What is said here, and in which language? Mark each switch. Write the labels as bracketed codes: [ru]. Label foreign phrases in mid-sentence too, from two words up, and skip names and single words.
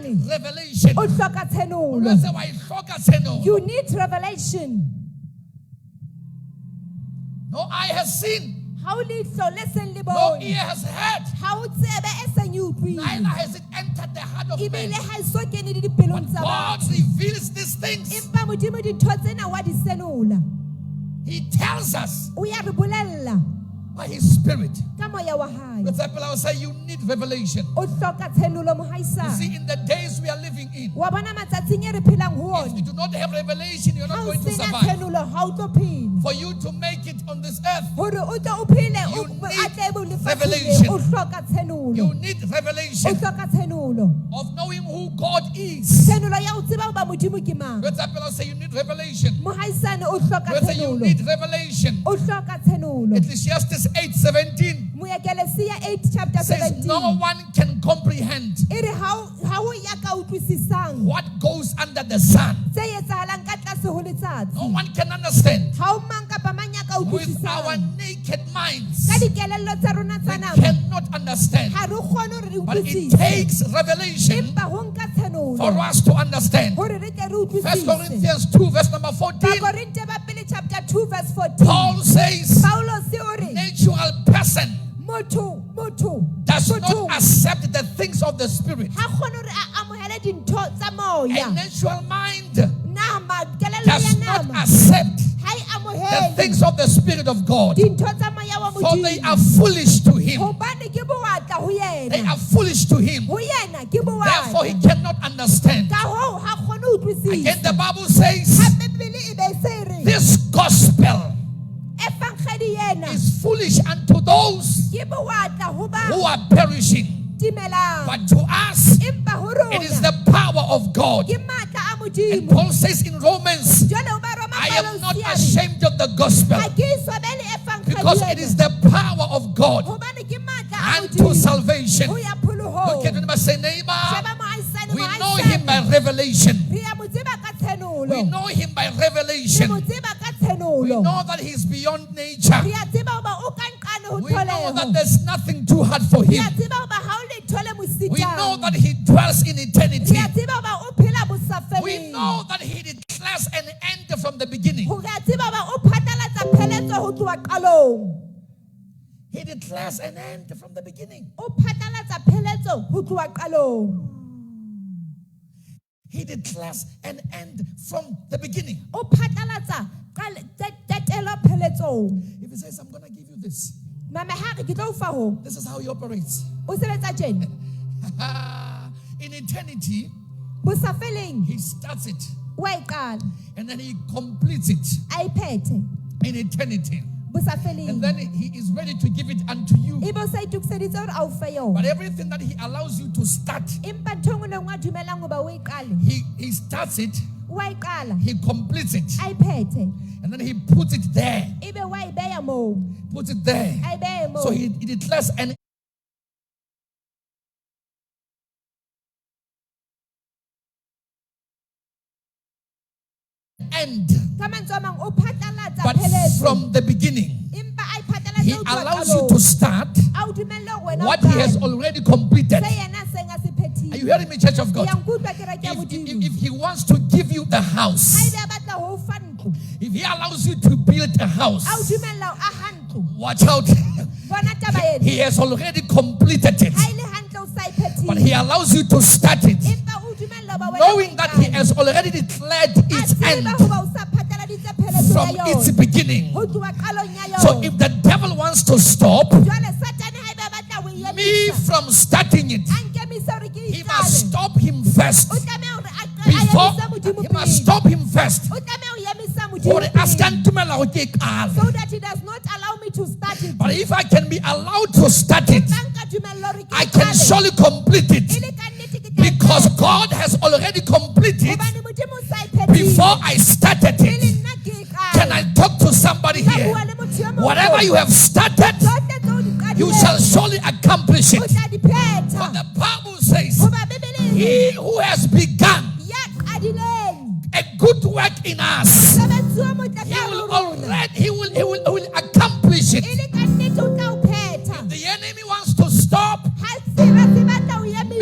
[en] need revelation. [st] O hloka tshenolo. [en] Let's say, why focus, say no. You need revelation. No eye has seen, [st] Ha o leihlo le seng le [en] no [st] bone. [en] ear has heard, [st] Ha o tsebe e seng e utlwile. [en] neither has it entered entered the heart of [st] ebile [en] man. [st] ha so kene le dipelong [en] But [st] tsa [en] God [st] batho. [en] reveals these things. [st] Empa Modimo dintho tsena wa di senola. [en] He tells us [st] O ya re bolella [en] by His Spirit. [st] ka moya wa hae. [en] For example, I will say you need revelation. [st] O hloka tshenolo [en] You [st] mohaisane. [en] see, in the days we are living in, [st] Wa bona matsatsing e re phelang ho [en] if [st] ona. [en] you do not have revelation, you're [st] Ha [en] not [st] o [en] going to [st] sena [en] survive. [st] tshenolo ha o tlo phela. [en] For you to make it on this earth, [st] Hore o tle o phele [en] You [st] o [en] need [st] atle lefatsheng [en] revelation. [st] le, o hloka tshenolo. [en] you need [st] O [en] revelation [st] hloka tshenolo. [en] of knowing who God is. [st] Tshenolo ya ho tseba hoba Modimo ke mang. [en] For example, I'll say you need revelation. [st] Mohaisane o hloka [en] Let's say you [st] tshenolo. [en] need revelation. [st] O hloka tshenolo. [en] Ecclesiastes 8:17 [st] Moekelesiya 8 chapter says 17. [en] no one can comprehend [st] E re ha o ya ka utlwisisang [en] what goes under the sun. [st] tse etsahalang ka tlase ho letsatsi. [en] No one can understand [st] Ha o mang kapa mang ya ka [en] with our [st] utlwisisang. [en] naked minds. [st] Ka dikelello tsa rona [en] We [st] tsa nama. [en] cannot understand. [st] Ha re kgone hore re [en] But it [st] utlwisise. [en] takes revelation [st] Empa ho nka tshenolo [en] for us to understand. [st] hore re tle re [en] 1 [st] utlwisise. [en] Corinthians 2 verse number 14. [st] Bakorinte ba pele [en] chapter 2 verse 14. Paul says [st] Paulo se o re [en] natural person [st] motho [en] does not accept the things of the spirit. [st] ha kgone hore a amohele dintho tsa moya. [en] A natural mind [st] Nama kelello [en] does [st] ya [en] not [st] nama [en] accept [st] ha e [en] the [st] amohele [en] things of the spirit of God. [st] dintho tsa moya wa [en] For they [st] Modimo. [en] are foolish to him. [st] Hobane ke boatla ho [en] They [st] yena. [en] are foolish to him. [st] Ho yena ke [en] Therefore he [st] boatla. [en] cannot understand. [st] Ka hoo ha kgone ho [en] Again the [st] utlwisisa. [en] Bible says [st] Ha Bibele e be se re [en] this gospel [st] efangeli yena [en] is foolish unto those [st] ke boatla ho ba [en] who are perishing. [st] timelang. [en] But to us [st] Empa ho rona [en] it is the power of God. [st] ke matla a [en] And [st] Modimo. [en] Paul says in Romans, [st] Jwale ho ba Roma [en] I am not [st] Paulo se a re, [en] ashamed of the gospel [st] ha ke swabele efangeli [en] because it is [st] yena. [en] the power of God [st] Hobane ke matla a [en] unto [st] Modimo. [en] salvation. [st] Ho ya pholoho. [en] Look at him and say, neighbor, [st] Sheba mohaisane, [en] we know him by [st] mohaisane. [en] revelation. [st] Re a mo tseba ka [en] We [st] tshenolo. [en] know him by [st] Re [en] revelation. [st] mo tseba ka [en] We [st] tshenolo. [en] know that he's beyond nature. [st] Re a tseba hoba o ka nqane ho [en] We know that [st] tholeho. [en] there's nothing too hard for [st] Re [en] him. [st] a tseba hoba ha o letho le mo [en] We know [st] sitang. [en] that he dwells in eternity. [st] Re a tseba hoba o phela [en] We [st] bosafeleng. [en] know that he declares an end from the beginning. [st] Re a tseba hoba o phatlalatsa pheletso ho tloha qalong. [en] He declares an end from the beginning. [st] O phatlalatsa pheletso ho tloha qalong. [en] He declares an end from the beginning. [st] O phatlalatsa tetelo pheletsong. [en] If he says, I'm going to give you this, [st] Mama ha re ke tlo o fa ho. [en] this is how he operates. [st] O sebetsa tjena. [en] In eternity, [st] Bosafeleng [en] he starts it [st] wa e qala. [en] and then he completes it [st] A e phethe. [en] in eternity. [st] Bosafeleng. [en] And then he is ready to give it unto you. [st] Ebe o sa itukiseditse hore a o fe yona. [en] But everything that he allows you to start, [st] Empa ntho e nngwe le e nngwe a dumelang hoba o e qale. [en] he starts it, [st] Wa e qala. [en] he completes it, [st] A e phethe. [en] and then he puts it there. [st] Ebe wa e beha moo. [en] Puts it there. [st] A e behe moo. [en] So he declares an end. [st] Ka mantswe a mang o phatlalatsa [en] But [st] pheletso. [en] from the beginning, [st] Empa a e phatlalatsa [en] he [st] ho tloha [en] allows you [st] qalong. [en] to start [st] A o dumelle hore wena o [en] what he has [st] qale. [en] already completed. [st] Se yena a seng a se phethile. [en] Are you hearing me, Church of [st] Ke [en] God? [st] ya nkutlwa kereke ya [en] If, [st] Modimo. [en] if he wants to give you the [st] Ha [en] house, [st] ebe a batla ho o fa ntlo, [en] if he allows you to build a [st] a o [en] house, [st] dumella ho aha ntlo. [en] watch out. [st] Bona taba ena. [en] He has already completed it, [st] Ha e le hantle o sa e phethile. [en] but he allows you to start it, [st] Empa o dumella hoba wena o [en] knowing [st] e [en] that he [st] qale. [en] has already declared [st] A [en] its [st] tseba [en] end [st] hoba o sa phatlaladitse pheletso [en] from [st] ya [en] its [st] yona. [en] beginning. [st] Ho tloha qalong ya [en] So [st] yona. [en] if the devil wants to stop [st] Jwale Satane ha ebe a batla ho e [en] me [st] emisa, [en] from starting it, [st] a nkemise hore ke e [en] he must [st] qale. [en] stop him first. [st] O tlameha hore a [en] Before [st] emise Modimo [en] he must [st] pele. [en] stop him first. [st] O tlameha ho emisa Hore Modimo a ska pele. ntumella hore ke qale. [en] So that he does not allow me to start it. But if I can be allowed to start it, [st] Empa nka dumella hore ke [en] I [st] e [en] can [st] qale. [en] surely complete [st] E [en] it [st] le kannete ke tla e [en] because [st] qala. [en] God has already completed [st] Hobane Modimo o sa e phethile. [en] before I started [st] Pele [en] it. [st] nna ke e qala. [en] Can I talk to somebody [st] Nka [en] here? [st] bua le motho e mong. [en] Whatever you have started, [st] Tsohle tseo o di qadileng, [en] you shall surely accomplish [st] o [en] it. [st] tla di phetha. [en] But the Bible says, [st] Hoba Bebele e re, [en] he who has begun [st] ya qadileng, [en] a good work in us, [st] mosebetsi o motle [en] he [st] ka [en] will [st] ho rona. [en] already, he will accomplish [st] E [en] it. [st] le kannete o tla o phetha. [en] The enemy wants to stop [st] Ha tseba se batla ho emisa,